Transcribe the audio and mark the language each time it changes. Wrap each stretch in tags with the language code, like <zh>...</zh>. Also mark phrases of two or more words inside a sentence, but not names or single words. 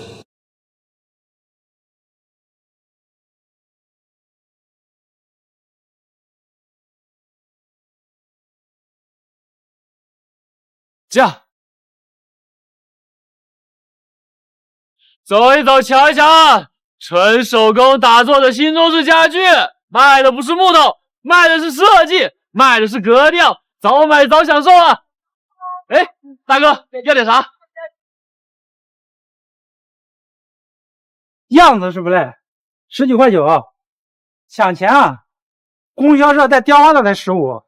<zh>駕！走一走，瞧一瞧，純手工打造的新中式家具，賣的不是木頭，賣的是設計，賣的是格調，早買早享受啊！哎，大哥，要點啥？樣子是不賴，10幾塊9，搶錢啊！供銷社帶雕花的才15。</zh>